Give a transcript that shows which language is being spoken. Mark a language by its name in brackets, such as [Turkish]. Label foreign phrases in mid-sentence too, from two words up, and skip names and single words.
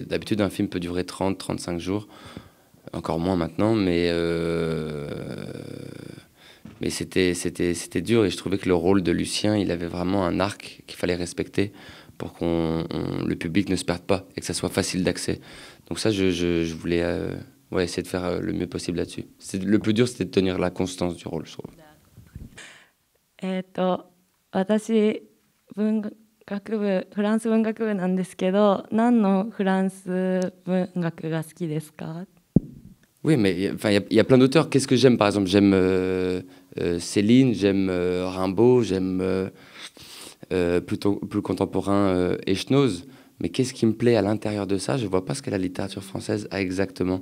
[French] D'habitude un film peut durer 30-35 jours, encore moins maintenant, mais c'était dur, et je trouvais que le rôle de Lucien, il avait vraiment un arc qu'il fallait respecter pour que le public ne se perde pas et que ça soit facile d'accès. Donc ça, je voulais essayer de faire le mieux possible là-dessus. Le plus dur, c'était de tenir la constance du rôle, je trouve. [Japanese] 私、文学部、フランス文学部なんですけど、何のフランス文学が好きですか？ [French] Oui, mais il y a plein d'auteurs. Qu'est-ce que j'aime, par exemple? J'aime Céline, j'aime Rimbaud, j'aime plus contemporain Echenoz. Mais qu'est-ce qui me plaît à l'intérieur de ça? Je ne vois pas ce que la littérature française a exactement.